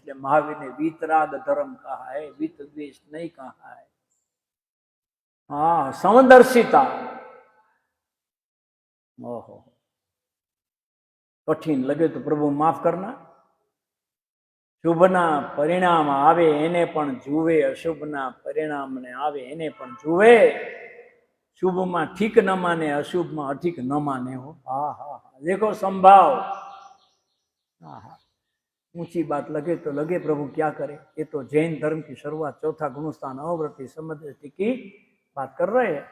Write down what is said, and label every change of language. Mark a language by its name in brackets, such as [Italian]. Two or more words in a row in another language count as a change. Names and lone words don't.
[Hindi] इसलिए महावीर ने वीतराग धर्म कहा है, वीत द्वेष नहीं कहा है। हाँ, समदर्शिता। ओहो, कठिन लगे तो प्रभु माफ करना। [Gujarati] શુભના પરિણામ આવે એને પણ જુવે, અશુભના પરિણામ ને આવે એને પણ જુવે। [Hindi] शुभ में ठीक न माने, अशुभ में अधिक न माने हो। हाँ हाँ हाँ, देखो संभाव। हाँ हाँ, ऊंची बात लगे तो लगे, प्रभु क्या करे। ये तो जैन धर्म की शुरुआत 4था गुणस्थान अवृत्ति समदृष्टि की बात कर रहे हैं।